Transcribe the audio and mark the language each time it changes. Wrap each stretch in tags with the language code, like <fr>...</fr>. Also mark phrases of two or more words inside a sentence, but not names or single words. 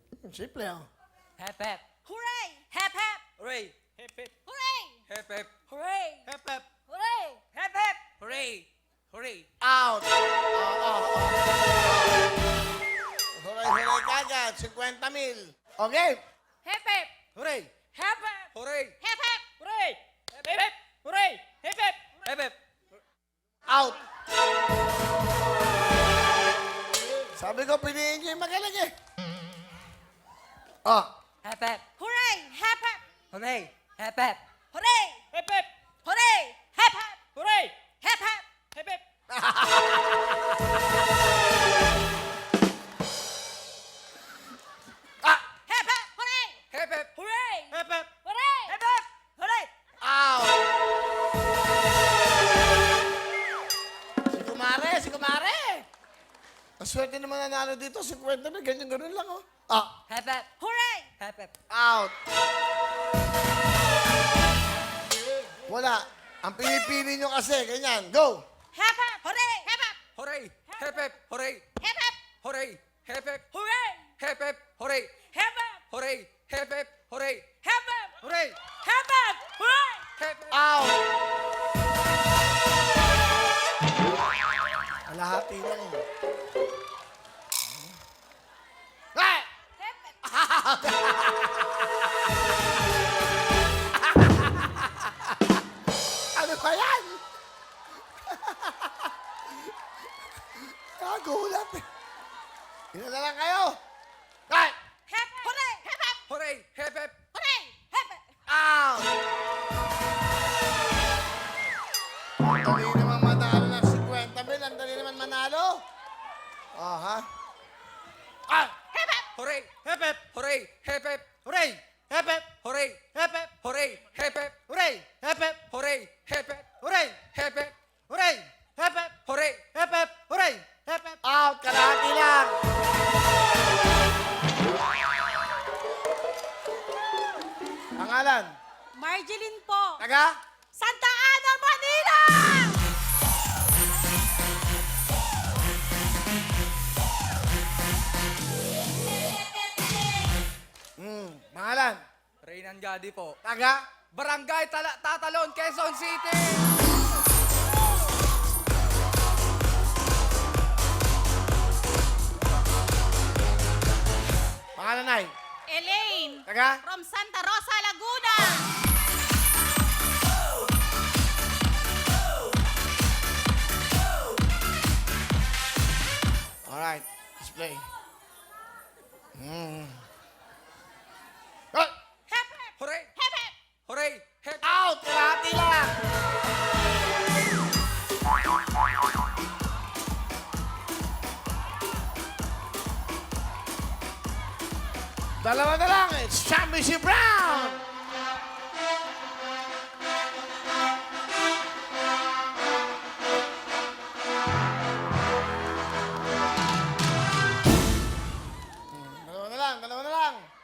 <en>Simple, oh. Hep, hep. Hooray! Hep, hep! Hooray! Hep, hep. Hooray! Hep, hep. Hooray! Hep, hep. Hooray! Hep, hep. Hooray! Hooray!</en> <tl>Out! Huray-huray kagad, 50 mil. Okay.</tl> <en>Hep, hep! Hooray! Hep, hep! Hooray! Hep, hep! Hooray! Hep, hep. Hooray! Hep, hep. Hep, hep. Out!</en> <tl>Sabi ko, piliin niyo yung magaling eh. Oh.</tl> <en>Hep, hep. Hooray! Hep, hep! Hooray! Hep, hep. Hooray! Hep, hep. Hooray! Hep, hep! Hooray! Hep, hep! Hep, hep. Ah! Hep, hep! Hooray! Hep, hep. Hooray! Hep, hep. Hooray! Hep, hep. Hooray!</en> <tl>Out! Si Kumare! Ang swerte naman nanalo dito, 50 mil, ganyan-ganon lang, oh. Ah,</tl> <en>Hep, hep. Hooray! Hep, hep.</en> <tl>out! Wala. Ang pinipili nyo kasi, ganyan.</tl> <en>Go! Hep, hep! Hooray! Hep, hep! Hooray! Hep, hep. Hooray! Hep, hep! Hooray! Hep, hep. Hooray! Hep, hep. Hooray! Hep, hep! Hooray! Hep, hep. Hooray! Hep, hep! Hooray! Hep, hep! Hooray! Hep, hep.</en> <tl>Out! Kalahati lang eh.</tl> <en>Hey! Hep, hep!</en> <tl>Ano ba yan? Kagulat eh. Ilan na lang kayo?</tl> <en>Hey! Hep, hep! Hooray! Hep, hep! Hooray! Hep, hep. Hooray! Hep, hep! Out!</en> <tl>Ang dali naman manalo ng 50 mil. Ang dali naman manalo. Oh, ha? Ah!</tl> <en>Hep, hep! Hooray! Hep, hep. Hooray! Hep, hep. Hooray! Hep, hep. Hooray! Hep, hep. Hooray! Hep, hep. Hooray! Hep, hep. Hooray! Hep, hep. Hooray! Hep, hep. Hooray! Hep, hep. Hooray! Hep, hep. Hooray! Hep, hep.</en> <tl>Out! Kalahati lang. Pangalan? Marjeline po. Taga? Santa Ana, Manila! Pangalan? Reynan Gadi po. Taga? Barangay Tatalon, Quezon City! Pangalan ay? Elaine. Taga?</tl> <en>From Santa Rosa, Laguna. Alright, let's play. Ah! Hep, hep! Hooray! Hep, hep! Hooray! Hep,</en> <tl>Out! Kalahati lang! Dalawa na lang.</tl> <en>It's Championship Round!</en> <tl>Dalawa na lang, dalawa na lang.</tl>